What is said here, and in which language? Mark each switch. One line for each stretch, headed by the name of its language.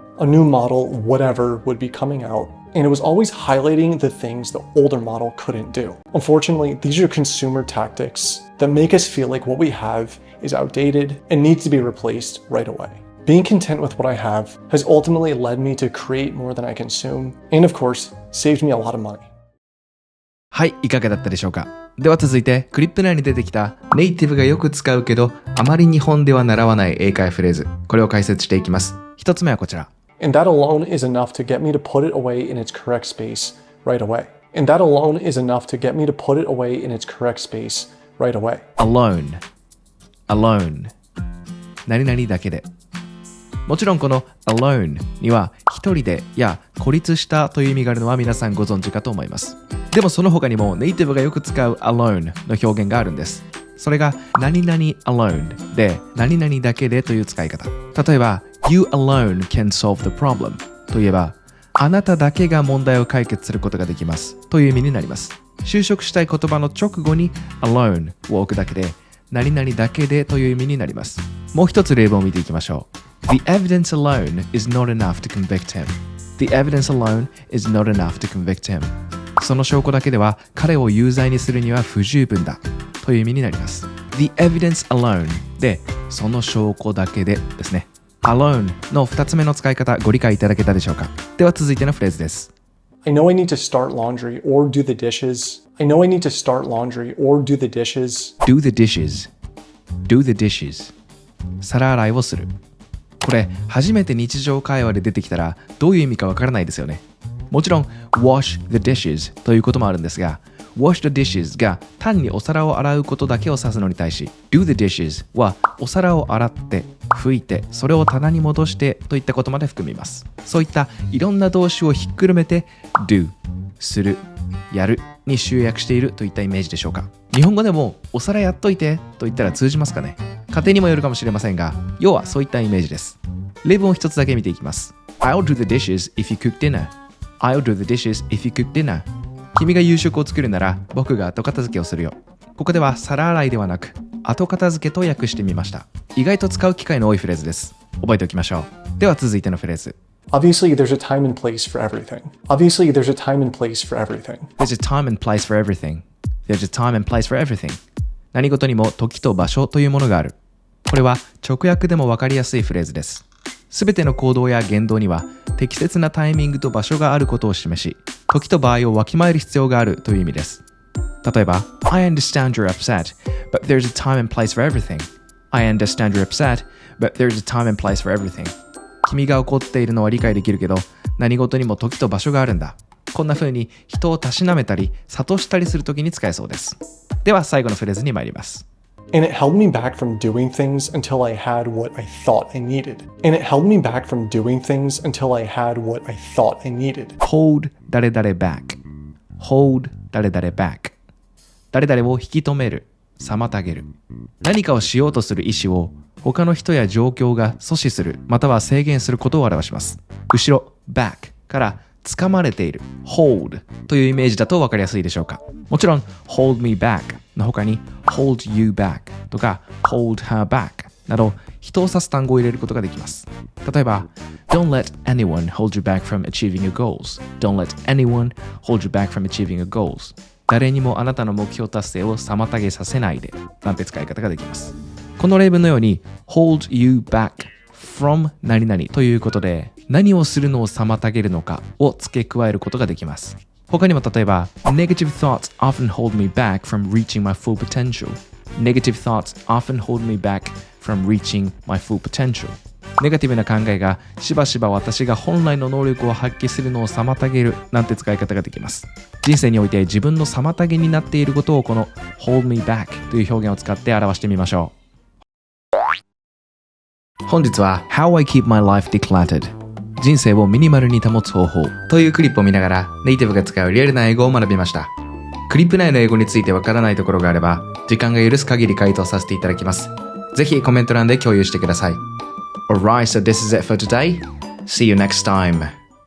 English: A new model, whatever, would be coming out, and it was always highlighting the things the older model couldn't do. Unfortunately, these are consumer tactics that make us feel like what we have is outdated and needs to be replaced right away. Being content with what I have has ultimately led me to create more than I consume, and of course, saved me a lot of money.
Japanese: はい、いかがだったでしょうか。では続いて、クリップ内に出てきたネイティブがよく使うけどあまり日本では習わない英会フレーズ、これを解説していきます。一つ目はこちら。
English: And that alone is enough to get me to put it away in its correct space right away. And that alone is enough to get me to put it away in its correct space right away.
Japanese: Alone. 何々だけで。もちろんこの alone には一人でや孤立したという意味があるのは皆さんご存知かと思います。でもその他にもネイティブがよく使う alone の表現があるんです。それが何々 alone で何々だけでという使い方。例えば
English: You alone can solve the problem
Japanese: といえばあなただけが問題を解決することができますという意味になります。就職したい言葉の直後に alone を置くだけで何々だけでという意味になります。もう一つ例文を見ていきましょう。
English: The evidence alone is not enough to convict him. The evidence alone is not enough to convict him.
Japanese: その証拠だけでは彼を有罪にするには不十分だという意味になります。 The evidence alone でその証拠だけでですね。 alone の2つ目の使い方ご理解いただけたでしょうか。では続いてのフレーズです。
English: I know I need to start laundry or do the dishes. I know I need to start laundry or do the dishes. Do the dishes. Do the dishes.
Japanese: 皿洗いをする。これ初めて日常会話で出てきたらどういう意味かわからないですよね。もちろん wash the dishes ということもあるんですが wash the dishes が単にお皿を洗うことだけを指すのに対し do the dishes はお皿を洗って拭いてそれを棚に戻してといったことまで含みます。そういったいろんな動詞をひっくるめて do するやるに集約しているといったイメージでしょうか。日本語でもお皿やっといてと言ったら通じますかね。家庭にもよるかもしれませんが要はそういったイメージです。例文を一つだけ見ていきます。
English: I'll do the dishes if you cook dinner. I'll do the dishes if you cook dinner.
Japanese: 君が夕食を作るなら僕が後片付けをするよ。ここでは皿洗いではなく後片付けと訳してみました。意外と使う機会の多いフレーズです。覚えておきましょう。では続いてのフレーズ。
English: Obviously, there's a time and place for everything. Obviously, there's a time and place for everything. There's a time and place for everything. There's a time and place for everything.
Japanese: 何事にも時と場所というものがある。これは直訳でも分かりやすいフレーズです。すべての行動や言動には適切なタイミングと場所があることを示し、時と場合をわきまえる必要があるという意味です。
English: 例えば、I understand you're upset, but there's a time and place for everything. I understand you're upset, but there's a time and place for everything.
Japanese: 君が怒っているのは理解できるけど、何事にも時と場所があるんだ。こんな風に人をたしなめたり、諭したりするときに使えそうです。では最後のフレーズに参ります。
English: And it held me back from doing things until I had what I thought I needed. And it held me back from doing things until I had what I thought I needed. Hold 誰々 back. Hold 誰々 back.
Japanese: 誰々を引き止める、妨げる。何かをしようとする意思を他の人や状況が阻止するまたは制限することを表します。後ろ back から掴まれている hold というイメージだと分かりやすいでしょうか。もちろん hold me back の他に hold you back とか hold her back など人を指す単語を入れることができます。
English: 例えば Don't let anyone hold you back from achieving your goals. Don't let anyone hold you back from achieving your goals.
Japanese: 誰にもあなたの目標達成を妨げさせないでなんて使い方ができます。この例文のように hold you back from 何々ということで何をするのを妨げるのかを付け加えることができます。他にも例えば
English: Negative thoughts often hold me back from reaching my full potential. Negative thoughts often hold me back from reaching my full potential.
Japanese: ネガティブな考えがしばしば私が本来の能力を発揮するのを妨げるなんて使い方ができます。人生において自分の妨げになっていることをこの hold me back という表現を使って表してみましょう。本日は
English: How I Keep My Life Decluttered
Japanese: 人生をミニマルに保つ方法というクリップを見ながらネイティブが使うリアルな英語を学びました。クリップ内の英語についてわからないところがあれば時間が許す限り回答させていただきます。ぜひコメント欄で共有してください。
English: Alright, so this is it for today. See you next time.